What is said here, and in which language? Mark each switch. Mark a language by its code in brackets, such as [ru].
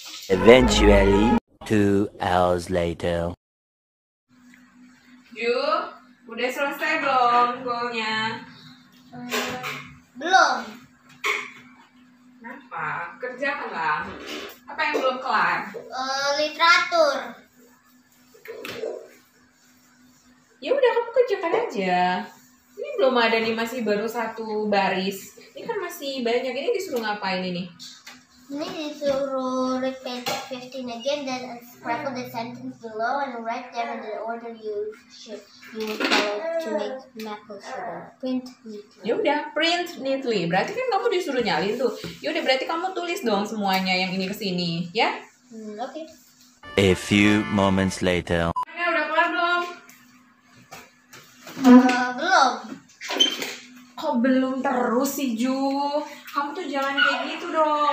[en] Eventually, 2 hours later. [id] Ju, udah selesai belum golnya? Belum. Kenapa? Kerjakanlah. Apa yang belum kelar? Literatur. Ya udah, kamu kerjakan aja. Ini belum ada nih, masih baru 1 baris. Ini kan masih banyak. Ini disuruh ngapain ini? Ini disuruh [en] repeat 15 again, then sprinkle the sentence below and write them in the order you would follow to make maple sugar. Print neatly. [id] Ya udah, [en] print neatly. [id] Berarti kan kamu disuruh nyalin tuh. Ya udah, berarti kamu tulis dong semuanya yang ini ke sini, ya? Oke. [en] A few moments later. [id] Mana udah kelar belum? Belum. Kok belum terus sih, Ju? Kamu tuh jangan kayak gitu dong.